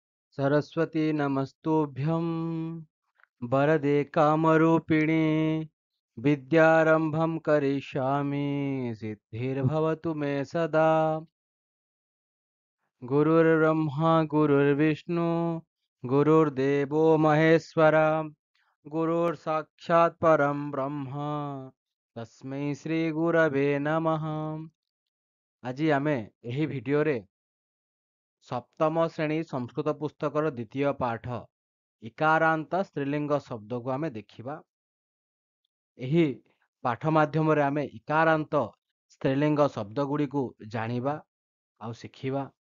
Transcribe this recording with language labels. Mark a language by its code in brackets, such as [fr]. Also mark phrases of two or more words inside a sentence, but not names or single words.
[sa] सरस्वती नमस्तुभ्यं वरदे कामरूपिणे विद्यारम्भं करिष्यामि सिद्धिर्भवतु मे सदा। गुरुर्ब्रह्मा गुरुर्विष्णु गुरुर्देवो महेश्वरा गुरुर्साक्षात् परं ब्रह्म तस्मै श्री गुरवे नमः। [or] ଆଜି ଆମେ ଏହି ଭିଡିଓରେ ସପ୍ତମ ଶ୍ରେଣୀ ସଂସ୍କୃତ ପୁସ୍ତକର ଦ୍ୱିତୀୟ ପାଠ ଇକାରାନ୍ତ ସ୍ତ୍ରୀଲିଙ୍ଗ ଶବ୍ଦକୁ ଆମେ ଦେଖିବା। ଏହି ପାଠ ମାଧ୍ୟମରେ ଆମେ ଇକାରାନ୍ତ ସ୍ତ୍ରୀଲିଙ୍ଗ ଶବ୍ଦ ଗୁଡ଼ିକୁ ଜାଣିବା ଆଉ ଶିଖିବା।